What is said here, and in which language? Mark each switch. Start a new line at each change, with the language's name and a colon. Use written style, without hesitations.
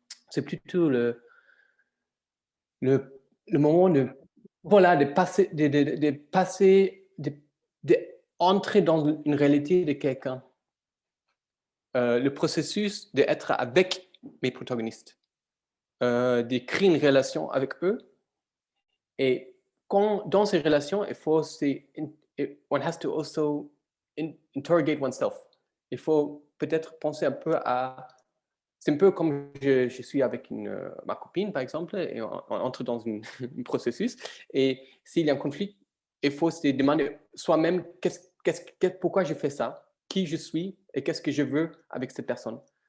French: C'est plutôt le moment de, voilà, de passer, de passer, de entrer dans une réalité de quelqu'un. Le processus d'être avec mes protagonistes, de créer une relation avec eux. Et quand, dans ces relations, il faut,
English: one has to also interrogate oneself.
French: Il faut peut-être penser un peu à, c'est un peu comme je suis avec ma copine, par exemple, et on entre dans un processus. Et s'il y a un conflit, il faut se demander soi-même pourquoi je fais ça, qui je suis et qu'est-ce que je veux avec cette personne.